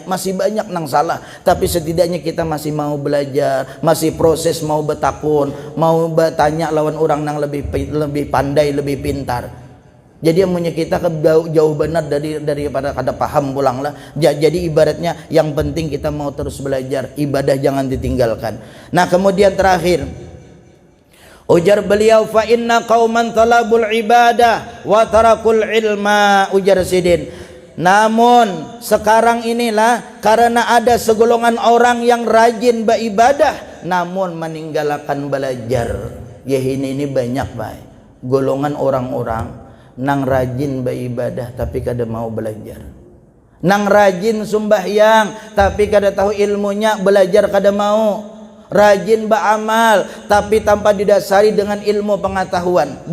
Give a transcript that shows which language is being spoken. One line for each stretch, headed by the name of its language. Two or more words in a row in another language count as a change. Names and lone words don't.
Banjar: Masih banyak nang salah, tapi setidaknya kita masih mau belajar, masih proses mau betakun, mau bertanya lawan orang nang lebih pandai, lebih pintar. Jadi amunnya kita jauh benar daripada kada paham pulanglah.
Indonesian: Jadi ibaratnya yang penting kita mau terus belajar, ibadah jangan ditinggalkan. Nah kemudian terakhir ujar beliau,
Arabic: fa inna qauman talabul ibadah wa tarakul ilma,
Banjar: ujar Sidin.
Indonesian: Namun sekarang inilah karena ada segolongan orang yang rajin beribadah namun meninggalkan belajar.
Banjar: Ya ini banyak baik golongan orang-orang nang rajin beribadah tapi kada mau belajar, nang rajin sembahyang tapi kada tahu ilmunya, belajar kada mau, rajin beramal tapi tanpa didasari dengan ilmu pengetahuan.